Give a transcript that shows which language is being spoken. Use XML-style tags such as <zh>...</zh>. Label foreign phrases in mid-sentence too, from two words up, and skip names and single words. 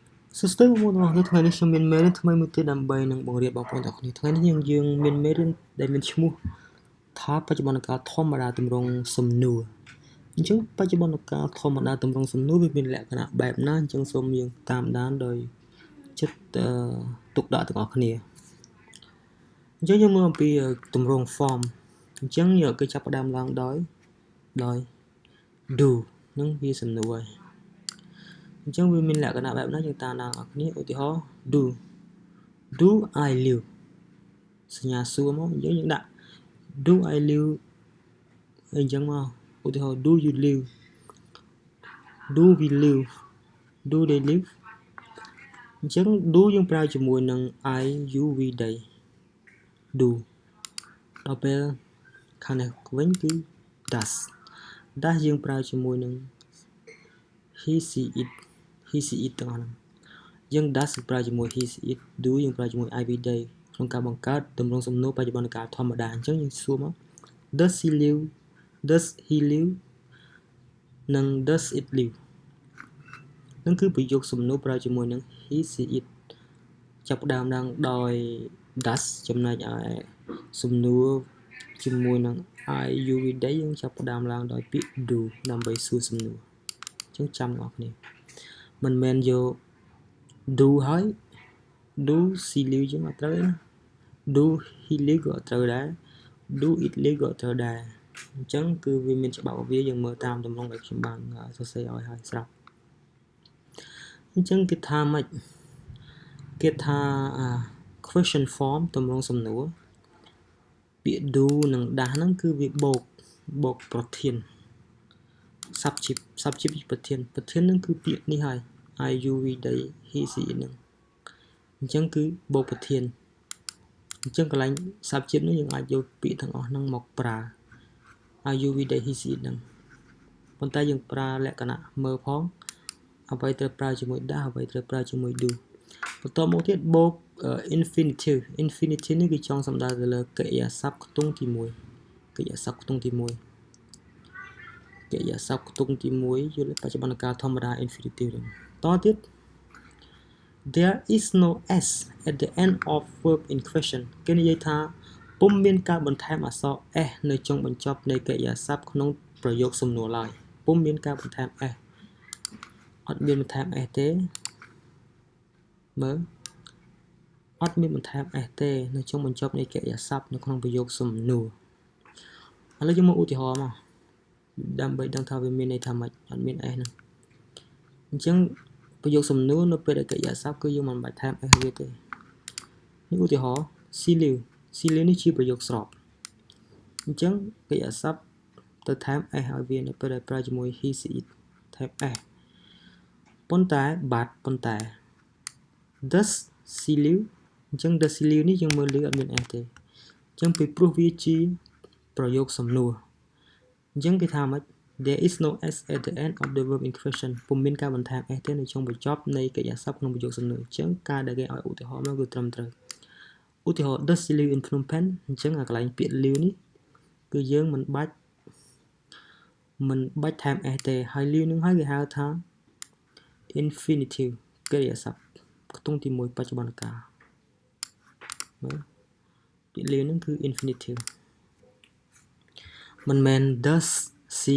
<km>Sister មកដល់ថ្ងៃនេះខ្ញុំមានមេរៀនថ្មីមួយទៀតដើម្បីនឹងបង្រៀនបងប្អូនទាំងអស់គ្នាថ្ងៃនេះយើងមានមេរៀនដែលមានឈ្មោះថាបច្ចុប្បន្នកាលធម្មតាទម្រង់សំណួរអញ្ចឹងបច្ចុប្បន្នកាលធម្មតាទម្រង់សំណួរវាមានលក្ខណៈបែបណាអញ្ចឹងសូមយើងតាមដានដោយចិត្តទុកដាក់ទាំងអស់គ្នាអញ្ចឹងយើងមើលអំពីទម្រង់ form អញ្ចឹងយើងគេចាប់ផ្ដើមឡើងដោយ do នឹងវាសំណួរហើយអញ្ចឹងវាមានលក្ខណៈបែបណាយើងតាមដានអ្នកគ្នាឧទាហរណ៍</km> <en>do I live</en> <km>សញ្ញាសួរមកយើងដាក់ do</km> <en>I live</en> <km>អីចឹងមកឧទាហរណ៍</km> <en>do you live do we live do they live</en> <km>អញ្ចឹង do យើងប្រើជាមួយនឹង</km> <en>I you we they do</en> <km>ដល់ពេលខាងនេះវិញគឺ does យើងប្រើជាមួយនឹង he she it ទាំងអស់ហ្នឹងយើង does ប្រើជាមួយ</km> <en>he she it do</en> <km>យើងប្រើជាមួយ</km> <en>I we they</en> <km>ក្នុងការបង្កើតទម្រង់សំណួរបច្ចុប្បន្នកាលធម្មតាអញ្ចឹងយើងសួរមក</km> <en>does he live</en> <km>និង</km> <en>does it live</en> <km>នឹងគឺប្រយោគ សំណួរប្រើជាមួយនឹង</km> <en>he she it</en> <km>ចាប់ផ្ដើមឡើងដោយ does ចំណែកឯសំណួរជាមួយនឹង</km> <en>I you we they</en> <km>យើងចាប់ផ្ដើមឡើងដោយពាក្យ do ដើម្បីសួរសំណួរអញ្ចឹងចាំបងប្អូនមិនមែនយក do ហើយ</km> <en>do she live</en> <km>ចឹងអត់ត្រូវទេណា</km> <en>do he live</en> <km>ក៏អត់ត្រូវដែរ</km> <en>do it live</en> <km>ក៏អត់ត្រូវដែរ អញ្ចឹងគឺវាមានច្បាប់របស់វាយើងមើលតាមទម្រង់ដែលខ្ញុំបានសរសេរឲ្យហើយស្រាប់អញ្ចឹងគេថាម៉េចគេថា</km> <en>question form</en> <km>ទម្រង់សំណួរពាក្យ do និង does ហ្នឹងគឺវាបូកប្រធាន subject ប្រធានហ្នឹងគឺពាក្យនេះហើយ</km> <en>I you we they he she</en> <km>it ហ្នឹងអញ្ចឹងគឺបូកប្រធានអញ្ចឹងកន្លែង subject នោះយើងអាចយកពាក្យទាំងអស់ហ្នឹងមកប្រើ</km> <en>I you we they he she it</en> <km>ហ្នឹងប៉ុន្តែយើងប្រើលក្ខណៈមើលផងអ្វីត្រូវប្រើជាមួយ does អ្វីត្រូវប្រើជាមួយ do បន្តមកទៀតបូក infinitive នេះគឺចង់សំដៅទៅលើកិរិយាសព្ទខ្ទង់ទី1កិរិយាសព្ទខ្ទង់ទី1 យល់បច្ចុប្បន្នកាលធម្មតា infinitive តទៀត</km> <en>there is no s at the end of verb in question</en> <km>គេនិយាយថាពុំមានការបន្ថែមអក្សរ s នៅចុងបញ្ចប់នៃកិរិយាសព្ទក្នុងប្រយោគសំណួរឡើយពុំមានការបន្ថែម s អត់មានបន្ថែម s ទេ មើលអត់មានបន្ថែម s ទេនៅចុងបញ្ចប់នៃកិរិយាសព្ទនៅក្នុងប្រយោគសំណួរឥឡូវយើងមកឧទាហរណ៍មកដើម្បីដឹងថាវាមានន័យថាម៉េចអត់មាន s ហ្នឹងអញ្ចឹងប្រយោគសំណួរនៅពេលដែលកិរិយាសព្ទគឺយើងមិនបាច់ថែម s វាទេនេះឧទាហរណ៍</km> <en>she live</en> <km>នេះជាប្រយោគស្របអញ្ចឹងកិរិយាសព្ទទៅថែម s ឲ្យវានៅពេលដែលប្រើជាមួយ</km> <en>he she it</en> <km>ថែម s ប៉ុន្តែ</km> <en>does she live</en> <km>អញ្ចឹង</km> <en>does she live</en> <km>នេះយើងមើលលើអត់មាន s ទេអញ្ចឹងពីព្រោះវាជាប្រយោគសំណួរអញ្ចឹងគេថាម៉េច</km> <en>there is no s at the end of the verb in question</en> <km>ពុំមានការបន្ថែម s ទេនៅចុងបញ្ចប់នៃកិរិយាសព្ទក្នុងប្រយោគសំណួរអញ្ចឹងការដែលគេឲ្យឧទាហរណ៍មកគឺត្រឹមត្រូវឧទាហរណ៍</km> <en>does she live in Phnom Penh</en> <km>អញ្ចឹងអាកន្លែងពាក្យ live នេះគឺយើងមិនបាច់ ថែម s ទេហើយ live នឹងហើយគេហៅថា infinitive កិរិយាសព្ទខ្ទង់ទី1បច្ចុប្បន្នកាលមើលពាក្យ live នឹងគឺ infinitive មិនមែន</km> <en>does she</en>